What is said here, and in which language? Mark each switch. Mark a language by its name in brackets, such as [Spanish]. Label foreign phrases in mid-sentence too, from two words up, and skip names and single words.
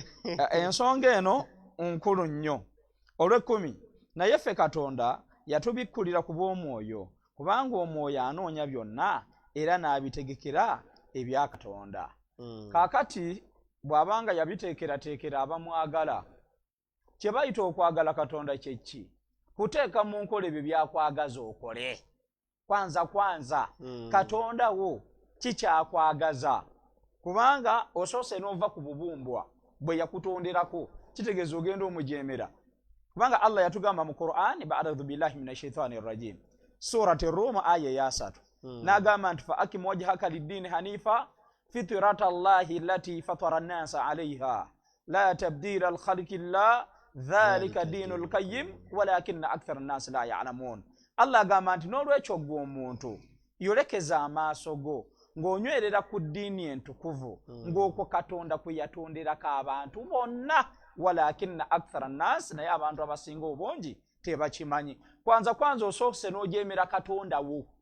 [Ganda] ensonga eno nkulu nnyo olw'ekkumi naye ffe katonda yatubikkulira ku bw'omwoyo kubanga omwoyo anoonya byonna era n'abitegekera ebya katonda kaakati bw'abanga yabiteekerateekera abamwagala kye bayita okwagala katonda kye ki kuteeka mu nkola ebyo byakwagaza okole kwanza katonda wo kikyakwagaza kubanga osoose n'ova ku bubumbwa bwe yakutonderako kitegeeza ogenda omujeemera kubanga allah yatugamba mu qur'ani [Arabic] أعوذ بالله من الشيطان الرجيم [Ganda] surati rum aya ya 3 n'agamba nti [Arabic] فأقم وجهك للدين حنيفا فطرة الله التي فطر الناس عليها لا تبديل لخلق الله ذلك الدين القيم ولكن أكثر الناس لا يعلمون [Ganda] allah agamba nti n'olwekyo gwe omuntu yolekeza amaaso go ng'onywerera ku ddiini entukuvu ng'okwo katonda kwe yatonderako abantu bonna [Arabic] ولكن أكثر الناس [Ganda] naye abantu abasinga obungi tebakimanyi kwanza osoose n'ojeemera katonda wo